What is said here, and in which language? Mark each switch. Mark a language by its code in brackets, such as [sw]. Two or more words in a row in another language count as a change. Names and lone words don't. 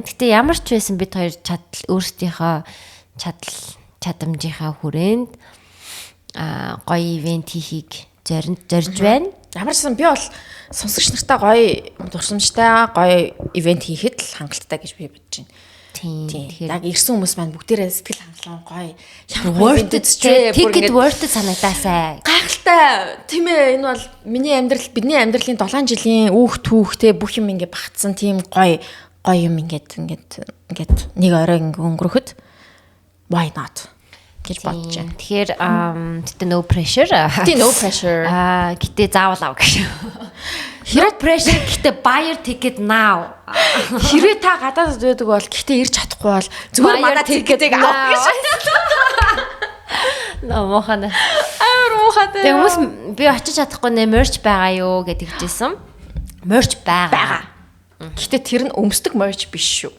[mn] Гэтэ ямар ч байсан бид хоёр өөрсдийнхөө чадамжийнхаа хүрээнд гоё ивент хийхийг зорж байна. Ямар ч сан би бол сонсогч нартай гоё дурсамжтай гоё ивент хийхэд л хангалттай гэж би бодож байна. Тийм. Яг ирсэн хүмүүс маань бүгдээрээ сэтгэл хангалуун гоё [en] worth it ticket worth it санагдаасай. [mn] Гайхалтай. Тийм ээ, энэ бол бидний амьдралын 7 жилийн үүх түүхтэй бүх юм ингээ багтсан тийм гоё юм ингээд нэг орой ингээ өнгөрөхөд [en] why not [mn] гэж бодож байна. Тэгэхээр гэтээ [en] no pressure. [mn] Тийм [en] no pressure. [mn] Гэтээ заавал ав гэж. Хэрэг pressure гэтээ [en] buy your ticket now. [mn] Хэрвээ та гадаадд байдаг бол гэтээ ирж чадахгүй бол зүгээр манай тикетийг авах гэж. Мохана. Мохана. Тэг хүмүүс би очиж чадахгүй нэ merch байгаа юу гэж хэлжсэн. Merch байгаа. Гэтээ тэр нь өмсдөг merch биш шүү.